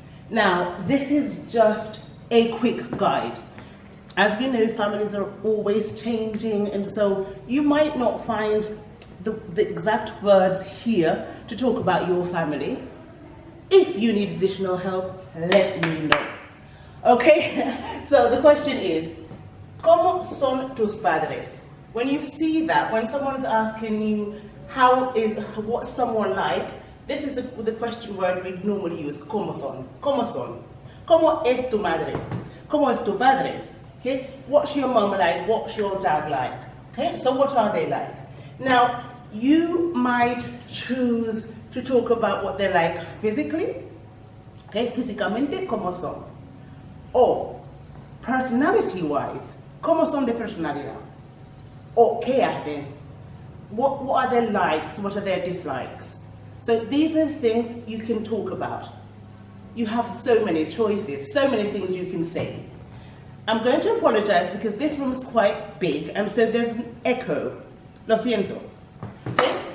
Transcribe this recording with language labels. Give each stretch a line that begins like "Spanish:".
English: Now, this is just a quick guide. As we know, families are always changing, and so you might not find the exact words here to talk about your family. If you need additional help, let me know. Okay, so the question is,
Spanish: ¿Cómo son tus padres?
English: When you see that, when someone's asking you, what's someone like, this is the question word we normally use,
Spanish: ¿Cómo son? ¿Cómo son? ¿Cómo es tu madre? ¿Cómo es tu padre?
English: Okay, what's your mom like? What's your dad like? Okay, so what are they like? Now, you might choose to talk about what they're like physically.
Spanish: Okay, físicamente, ¿cómo son?
English: Or personality-wise,
Spanish: ¿cómo son de personalidad?
English: Or
Spanish: ¿qué hacen?
English: What are their likes? What are their dislikes? So these are things you can talk about. You have so many choices, so many things you can say. I'm going to apologize because this room is quite big and so there's an echo.
Spanish: Lo siento.
English: Okay?